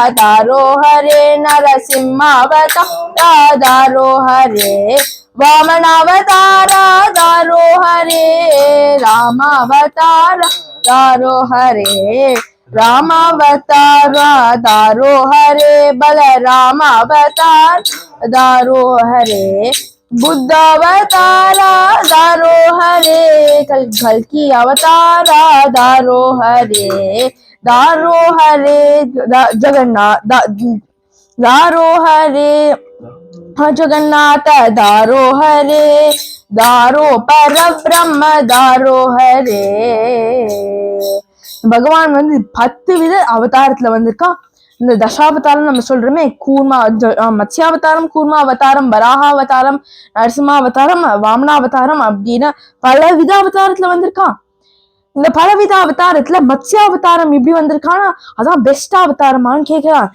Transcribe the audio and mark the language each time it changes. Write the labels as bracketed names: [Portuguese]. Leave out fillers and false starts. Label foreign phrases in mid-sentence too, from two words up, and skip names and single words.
[Sanskrit] दारो हरे नरसिंहावतारा दारो हरे वामनावतारा दारो हरे रामावतारा दारो हरे रामावतारा दारो हरे बलरामावतार दारो हरे बुद्धावतारा दारो हरे कल्कि अवतारा दारो हरे जगन्नाथ दारो हरे जगन्नाथ दारो हरे दारो पर ब्रह्म दारो हरे [Tamil] பகவான் 10 வித அவதாரத்துல வந்திருக்கான். இந்த தசாவதாரம் நம்ம சொல்றோமே, மத்ஸ்யாவதாரம், கூர்மா அவதாரம், வராக அவதாரம், நரசிம்ம அவதாரம், வாமனாவதாரம் அப்படின்னு பல வித அவதாரத்துல வந்திருக்கான். இந்த பலவித அவதாரத்துல மத்ஸ்யாவதாரம் இப்படி வந்திருக்கானா அதான் பெஸ்ட் அவதாரமான்னு கேட்கிறான்.